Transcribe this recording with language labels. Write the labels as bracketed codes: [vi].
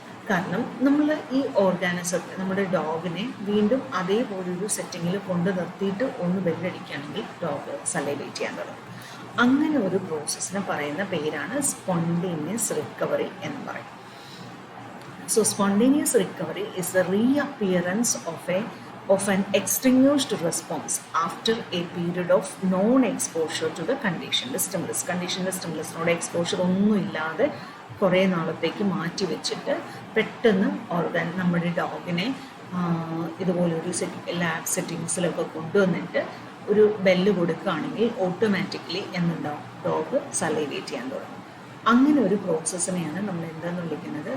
[ml] കാരണം നമ്മൾ ഈ ഓർഗാനിസത്തെ, നമ്മുടെ ഡോഗിനെ വീണ്ടും അതേപോലൊരു സെറ്റിങ്ങിൽ കൊണ്ട് നിർത്തിയിട്ട് ഒന്ന് ബെല്ലടിക്കുകയാണെങ്കിൽ ഡോഗ് സലൈവേറ്റ് ചെയ്യാൻ തുടങ്ങും. അങ്ങനെ ഒരു പ്രോസസ്സിന് പറയുന്ന പേരാണ് സ്പോണ്ടേനിയസ് റിക്കവറി എന്ന് പറയും. [en] So spontaneous recovery is the reappearance of an extinguished response after a period of non-exposure to the conditioned stimulus. [ml] Conditioned stimulus നോട് എക്സ്പോഷർ ഒന്നും ഇല്ലാതെ കുറേ നാളത്തേക്ക് മാറ്റി വെച്ചിട്ട് പെട്ടെന്ന് നമ്മുടെ ഡോഗിനെ ഇതുപോലൊരു ലാബ് സെറ്റിങ്സിലൊക്കെ കൊണ്ടുവന്നിട്ട് ഒരു ബെല്ല് കൊടുക്കുകയാണെങ്കിൽ ഓട്ടോമാറ്റിക്കലി എന്തുണ്ടാവും? ഡോഗ് സലൈവേറ്റ് ചെയ്യാൻ തുടങ്ങും. അങ്ങനെ ഒരു പ്രോസസ്സിനെയാണ് നമ്മൾ എന്താന്ന് വിളിക്കുന്നത്?